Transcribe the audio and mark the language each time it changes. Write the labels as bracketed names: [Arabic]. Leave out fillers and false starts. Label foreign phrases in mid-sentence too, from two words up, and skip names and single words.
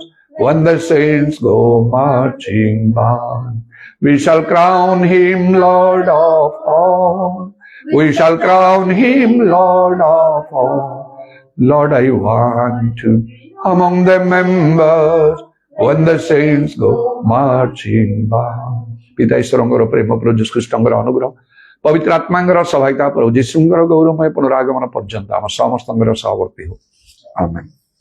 [English] When the saints go marching by, we shall crown him Lord of all. We shall crown him Lord of all. Lord, I want to among the members when the saints go marching by. [Odia] ପିତା ଈଶ୍ୱରଙ୍କର ପ୍ରେମ, ପ୍ରଭୁ ଯୀଶୁ ଖ୍ରୀଷ୍ଟଙ୍କର ଅନୁଗ୍ରହ, ପବିତ୍ର ଆତ୍ମାଙ୍କର ସହାୟତା, ପ୍ରଭୁ ଯୀଶୁଙ୍କର ଗୌରବମୟ ପୁନରାଗମନ ପର୍ଯ୍ୟନ୍ତ ଆମ ସମସ୍ତଙ୍କର ସହବର୍ତ୍ତୀ ହଉ। ଆମେନ୍।